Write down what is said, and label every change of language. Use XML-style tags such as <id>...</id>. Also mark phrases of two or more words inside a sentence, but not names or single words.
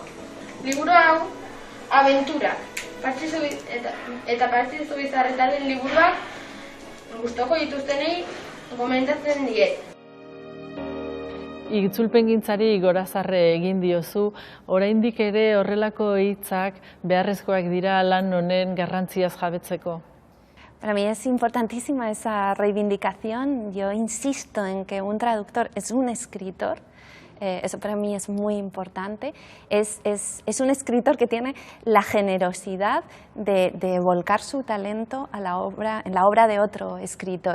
<eu>Liburu hau, abenturak, eta Patxi Zubizarretaren liburuak gustoko dituztenei gomendatzen diet. Itzulpengintzari gorazarre egin diozu, oraindik ere horrelako hitzak beharrezkoak dira lan honen garrantziaz jabetzeko.</eu> <es>Para mí es importantísima esa reivindicación. Yo insisto en que un traductor es un escritor. Eso para mí es muy importante. Es un escritor que tiene la generosidad de volcar su talento en la obra de otro escritor.</es>